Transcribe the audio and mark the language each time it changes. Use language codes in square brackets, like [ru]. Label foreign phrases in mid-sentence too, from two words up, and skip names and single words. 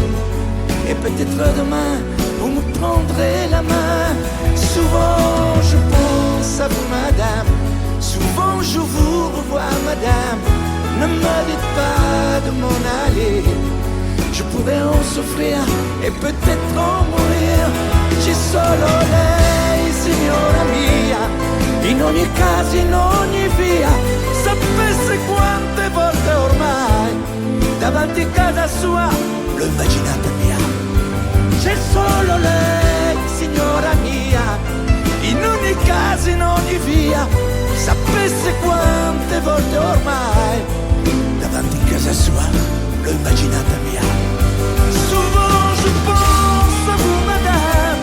[fr] Et peut-être demain, vous me prendrez la main. Souvent je pense à vous, madame. Souvent je vous revois, madame. Ne me dites pas de m'en aller. Je pourrais en souffrir et peut-être en mourir. [it] C'è solo lei, signora mia. In ogni caso, in ogni via. Sapesse quante volte ormai davanti a casa sua l'ho immaginata mia. C'è solo lei, signora mia. In ogni caso, in ogni via. Sapesse quante volte ormai davanti a casa sua l'ho immaginata mia. [fr] Souvent je pense à vous, madame.